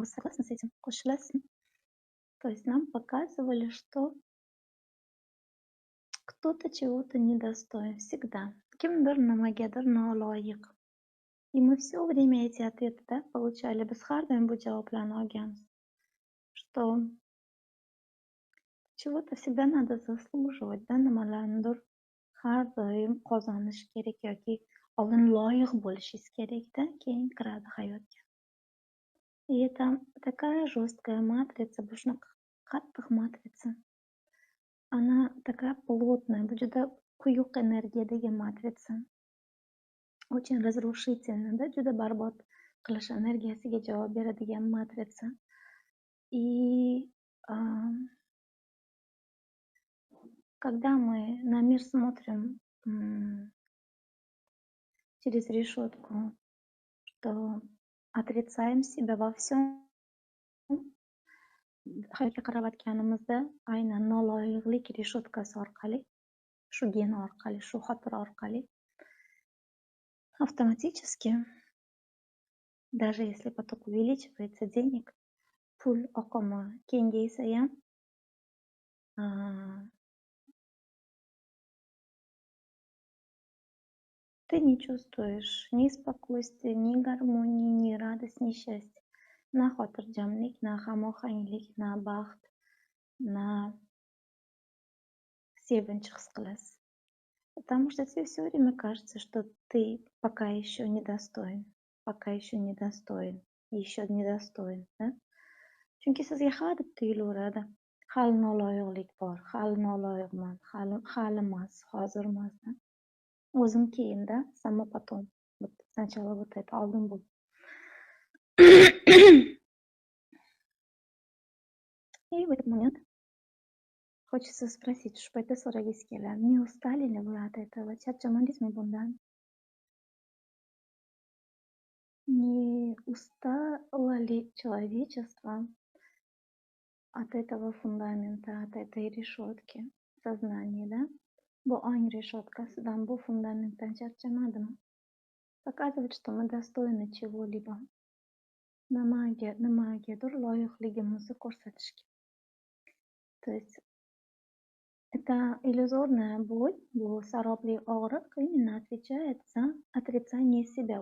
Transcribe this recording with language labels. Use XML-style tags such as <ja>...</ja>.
<ru>Вы согласны с этим?</ru> <uz>Qo'shilasizmi?</uz> <ru>То есть нам показывали, что кто-то чего-то недостоин всегда.</ru> <uz>Kimdir nimagadir noloyiq.</uz> <ru>И мы все время эти ответы, да, получали.</ru> <uz>Biz har doim bu javoblarni olganmiz.</uz> <ru>Что чего-то всегда надо заслуживать, да,</ru> <uz>nimalarnidir har doim qozonish kerak yoki oldin loyiq bo'lishingiz kerak-da, keyin kiradi hayotga.</uz> <ru>И это такая жесткая матрица,</ru> <uz>bu shunaqa qattiq matriца.</uz> <ru>Она такая плотная,</ru> <uz>bu juda quyuq energiyadagi matriца.</uz> <ru>Очень разрушительная, да,</ru> <uz>juda barbod qilish energiyasiga javob beradigan matriца.</uz> <ru>И когда мы на мир смотрим через решетку, что отрицаем себя во всем,</ru> <uz>hayotga qarayotganimizda aynan noloyiqlik reshotkasi orqali, shu gen orqali, shu xotira orqali</uz> <ru>автоматически, даже если поток увеличивается денег,</ru> <uz>pul oqimi kengaysa ham</uz> <ru>ты не чувствуешь ни спокойствия, ни гармонии, ни радость, ни счастья.</ru> <uz>На xotirjamlik, на hamohanglik, на baxt, на sevinch his qilasiz.</uz> <ru>Потому что тебе все время кажется, что ты пока еще недостоин, пока еще недостоин, еще недостоин, да?</ru> <uz>Chunki sizga har deb tuyulaveradi. Hali noloyiqlik bor, hali noloyiqman, hali emas, hozir emas. O'zim keyinda,</uz> <ru>само потом. Вот сначала вот это,</ru> <uz>oldin bu.</uz> <ru>И в этот момент хочется спросить, что это</ru> <uz>so'ragingiz keladi.</uz> <ru>Не устали ли вы от этого?</ru> <uz>Charchamadingizmi bundan?</uz> <ru>Не устало ли человечество от этого фундамента, от этой решетки сознания, да?</ru> <uz>Bu ong решеткasidan, bu fundamentdan charchamadimi?</uz> <ru>Показывает, что мы достойны чего-либо.</ru> <uz>Nimagadir loyiqligimizni ko'rsatishga.</uz> <ru>То есть это иллюзорная боль,</ru> <uz>bu sarobli og'riq</uz> <ru>именно отвечает за отрицание себя.</ru>